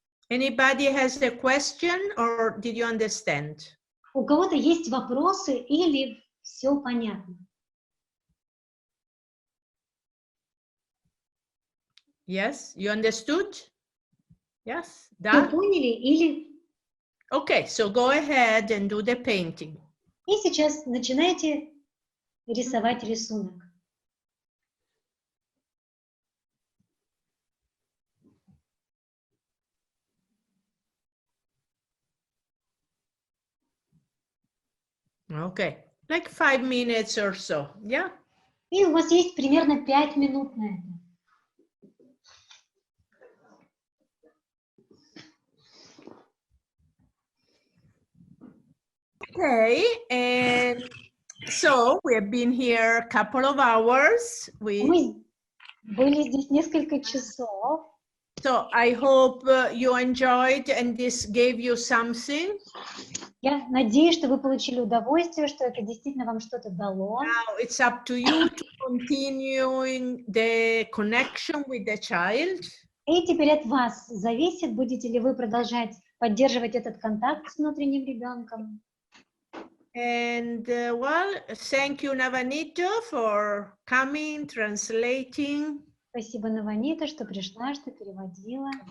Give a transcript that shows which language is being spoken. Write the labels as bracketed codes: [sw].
[en] Anybody has a question, or did you understand? [ru] У кого-то есть вопросы или все понятно? [en] Yes, you understood? Yes, [ru] Все [en] done? [ru] поняли или... [en] Okay, so go ahead and do the painting. [ru] И сейчас начинайте рисовать рисунок. [en] Okay, like 5 minutes or so, yeah? [ru] И у вас есть примерно 5 минут на это. [en] Okay, and so we have been here a couple of hours. [ru] Мы были здесь несколько часов. [en] So I hope you enjoyed and this gave you something. [ru] Я надеюсь, что вы получили удовольствие, что это действительно вам что-то дало. [en] Now it's up to you to continue the connection with the child. [ru] И теперь от вас зависит, будете ли вы продолжать поддерживать этот контакт с внутренним ребенком. [en] And well, thank you, Navanito, for coming, translating. [ru] Спасибо, Наванита, что пришла, что переводила.